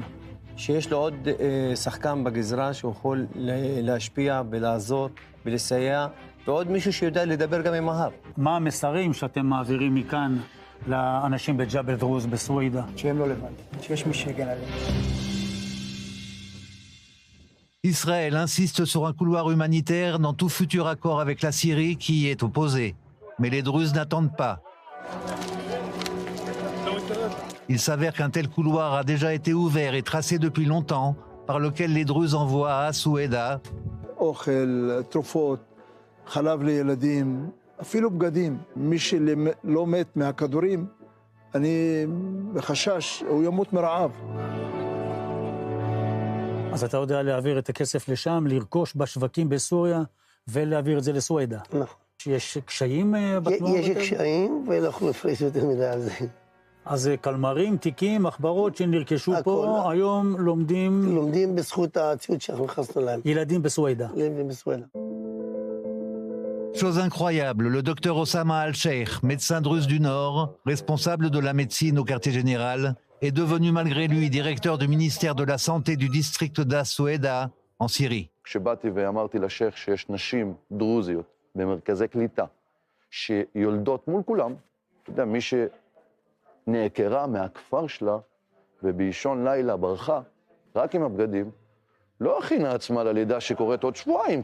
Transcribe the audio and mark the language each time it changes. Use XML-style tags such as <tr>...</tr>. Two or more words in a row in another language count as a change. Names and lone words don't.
<he>שיש לו עוד שחקן בגזרה שהוא יכול להשפיע ולעזור ולסייע, ועוד מישהו שיודע לדבר גם עם ההר. מה המסרים שאתם מעבירים מכאן לאנשים בג'בל דרוז בסווידה? שהם לא לבד, שיש מי שיגן עליהם.</he> <fr>Israël insiste sur un couloir humanitaire dans tout futur accord avec la Syrie qui y est opposé. Mais les Druzes n'attendent pas. Il s'avère qu'un tel couloir a déjà été ouvert et tracé depuis longtemps, par lequel les Druzes envoient à As-Soueda</fr> <he>אוכל, תרופות, חלב לילדים, אפילו בגדים. מי שלא מת מהכדורים, אני בחשש, הוא ימות מרעב. אז אתה יודע להעביר את הכסף לשם, לרכוש בשווקים בסוריה ולהעביר את זה לסווידה. נכון. יש קשיים בתנועה? יש קשיים, ואנחנו נפרש יותר מדי על זה. אז קלמרים, תיקים, מחברות שנרכשו פה, היום לומדים... לומדים בזכות הציוד שאנחנו נכנסנו להם. ילדים בסווידה. ילדים בסווידה.</he> <fr>Chose incroyable, le docteur Osama Al-Sheikh, médecin druze du Nord, responsable de la médecine au quartier général, est devenu malgré lui directeur du ministère de la Santé du district d'As-Soueda en Syrie.</fr> <he>כשבאתי ואמרתי לשייך שיש נשים דרוזיות במרכזי קליטה שיולדות מול כולם, אתה יודע, מי שנעקרה מהכפר שלה ובאישון לילה ברחה, רק עם הבגדים, לא הכינה עצמה ללידה שקורית עוד שבועיים.</he>